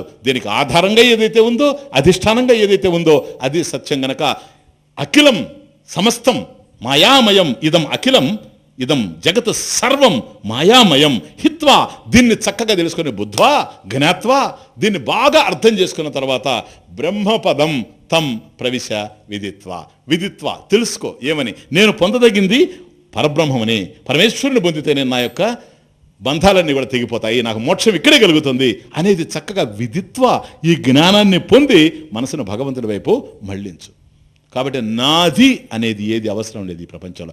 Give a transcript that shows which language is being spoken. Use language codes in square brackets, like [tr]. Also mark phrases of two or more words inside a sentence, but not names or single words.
[te] దీనికి ఆధారంగా ఏదైతే ఉందో, అధిష్టానంగా ఏదైతే ఉందో అది సత్యం గనక [sa] అఖిలం సమస్తం మాయామయం ఇదం అఖిలం ఇదం జగత్ సర్వం మాయామయం హిత్వా. [te] దీన్ని చక్కగా తెలుసుకుని [sa] బుద్ధ్వా జ్ఞాత్వా, [te] దీన్ని బాగా అర్థం చేసుకున్న తర్వాత [sa] బ్రహ్మపదం తం ప్రవిశ విదిత్వా. [te] విదిత్వా తెలుసుకో ఏమని, నేను పొందదగింది పరబ్రహ్మమని, పరమేశ్వరుని పొందితే నేను నా యొక్క బంధాలన్నీ కూడా తెగిపోతాయి, నాకు మోక్షం ఇక్కడే కలుగుతుంది అనేది చక్కగా విదిత్వా, ఈ జ్ఞానాన్ని పొంది మనసును భగవంతుడి వైపు మళ్ళించు. కాబట్టి నాది అనేది ఏది అవసరం లేదు ఈ ప్రపంచంలో.